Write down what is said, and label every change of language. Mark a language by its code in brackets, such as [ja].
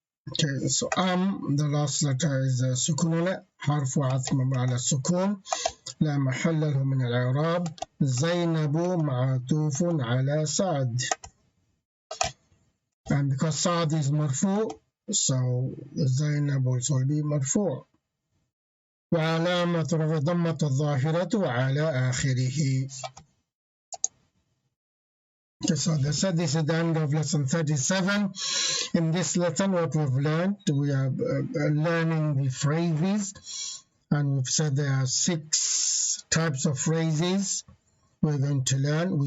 [en] Okay, so the last letter is سكون. [ar] حرف عطف مبني على السكون لا محل له من الإعراب. زينب معطوف على سعد. [en] And because Saad is marfu, so Zainab also will be marfu. [ar] وعلامة رفع ضمة الظاهرة على آخره. [en] Okay, so this is the end of lesson 37. In this lesson, what we've learned, we are learning the phrases, and we've said there are 6 types of phrases we're going to learn.